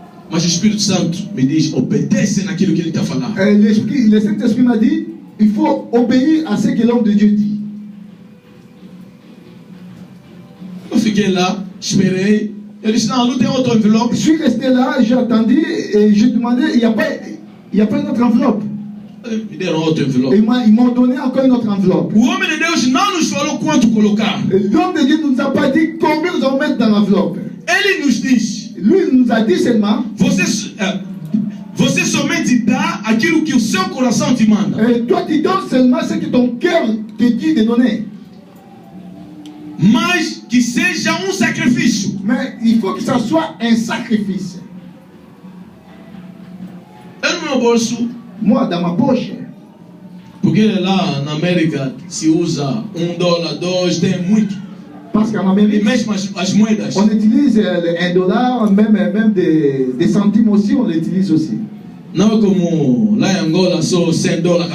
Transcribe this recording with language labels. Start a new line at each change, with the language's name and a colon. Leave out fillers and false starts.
Portuguese: Mas o Espírito Santo me diz: obedece naquilo que ele está falando.
French: Le Saint-Esprit m'a dit, il faut obéir à ce que l'homme de Dieu dit.
Portuguese: Eu fiquei lá, esperei. Ele disse: não tem outro envelope.
French: Je suis resté là, j'ai attendu et j'ai demandé, il n'y a pas une autre enveloppe.
Portuguese: Me deram outro envelope.
French: Et ils m'ont donné encore une autre enveloppe.
Portuguese: O homem de Deus não nos falou quanto colocar.
French: L'homme de Dieu ne nous a pas dit combien nous allons mettre dans l'enveloppe.
Portuguese: Ele nos diz:
French: Lui, il nous a dit seulement,
Portuguese: você somente dá aquilo que o seu coração te manda.
French: toi tu donnes seulement ce que ton cœur te dit de donner.
Portuguese: Mas seja um sacrifício.
French: Mais il faut que ça soit un sacrifice.
Portuguese: Eu no meu bolso,
French: Moi, dans ma poche,
Portuguese: porque lá na América se usa $1, $2, tem muito.
French: parce qu'en
Portuguese: E
French: Amérique,
Portuguese: mesmo as moedas.
French: on utilise le $1, même des centimes aussi, on l'utilise aussi.
Portuguese: Não é como lá em Angola, só $100.